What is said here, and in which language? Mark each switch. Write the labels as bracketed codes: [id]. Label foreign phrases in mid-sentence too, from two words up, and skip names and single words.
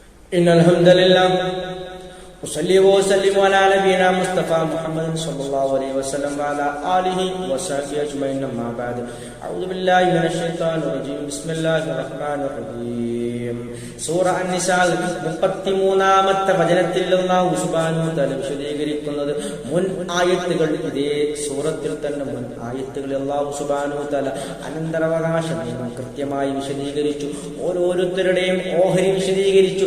[ar] إن الحمد لله وصلي وسلم على نبينا مصطفى محمد صلى الله عليه وسلم وعلى آله وصحبه أجمعين أما بعد أعوذ بالله من الشيطان الرجيم بسم الله الرحمن الرحيم [ml] സൂറ അൻ-നിസാൽ 33-ാമത്തെ വചനത്തിൽ [ar] الله سبحانه وتعالى [ml] വിശദീകരിക്കുന്നത് മുൻ ആയത്തുകൾ ഇതേ സൂറത്തിൽ തന്നെ മുൻ ആയത്തുകളിൽ [ar] الله سبحانه وتعالى [ml] അനന്തരാവകാശ നിയമം കൃത്യമായി വിശദീകരിച്ചു. ഓരോരുത്തരുടെയും ഓഹരി വിശദീകരിച്ചു.